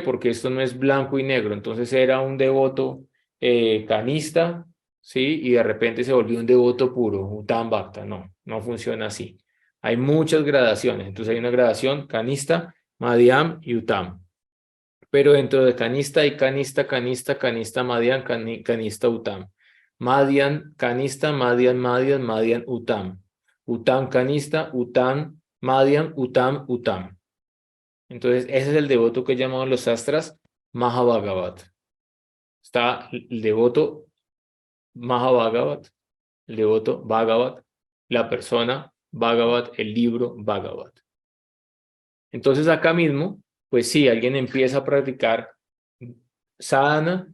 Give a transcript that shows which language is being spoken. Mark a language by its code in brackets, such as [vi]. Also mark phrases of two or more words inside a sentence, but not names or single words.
[es] Porque esto no es blanco y negro. Entonces era un devoto canista, ¿sí? Y de repente se volvió un devoto puro, [sa] Uttam Bhakta. [es] No, no funciona así. Hay muchas gradaciones. Entonces hay una gradación [sa] canista, Madhyam [es] y Uttam. Pero dentro de canista hay [sa] canista, Madhyam, canista, Uttam. Madhyam, canista, Madhyam, Uttam. Uttam, canista, Uttam, Madhyam, Uttam. [es] Entonces, ese es el devoto que llamamos los sastras Mahabhagavat. Está el devoto Mahabhagavat, el devoto Bhagavat, la persona Bhagavat, el libro Bhagavat. Entonces, acá mismo, pues sí, alguien empieza a practicar sadhana.